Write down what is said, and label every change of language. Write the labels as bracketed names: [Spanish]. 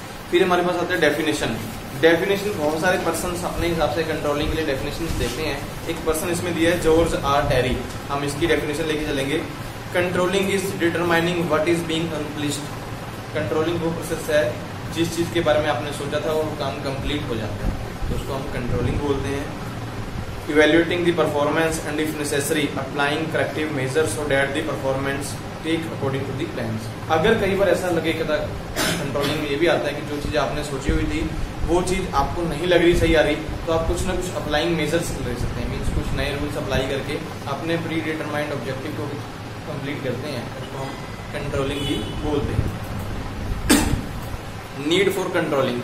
[Hindi] फिर हमारे पास आता है डेफिनेशन। डेफिनेशन बहुत सारे पर्सन अपने हिसाब से कंट्रोलिंग के लिए डेफिनेशन देते हैं। एक पर्सन इसमें दिया है जॉर्ज आर टेरी, हम इसकी डेफिनेशन लेके चलेंगे। [English] Controlling is determining what is being unpleased. [Hindi] Controlling वो प्रोसेस है जिस चीज के बारे में आपने सोचा था वो काम कंप्लीट हो जाता है, तो उसको हम कंट्रोलिंग बोलते हैं। [English] Evaluating the performance and if necessary applying corrective measures so that the performance take according to the plans। [Hindi] अगर कई बार ऐसा लगे कि कंट्रोलिंग में ये भी आता है कि जो चीज आपने सोची हुई थी वो चीज आपको नहीं लग रही, सही आ रही, तो आप कुछ ना कुछ अप्लाइंग मेजर्स ले सकते हैं। मीन्स कुछ नए रूल्स अप्लाई करके अपने प्री डिटरमाइंड ऑब्जेक्टिव को कंप्लीट करते हैं, उसको हम कंट्रोलिंग ही बोलते हैं। [English] Need for controlling.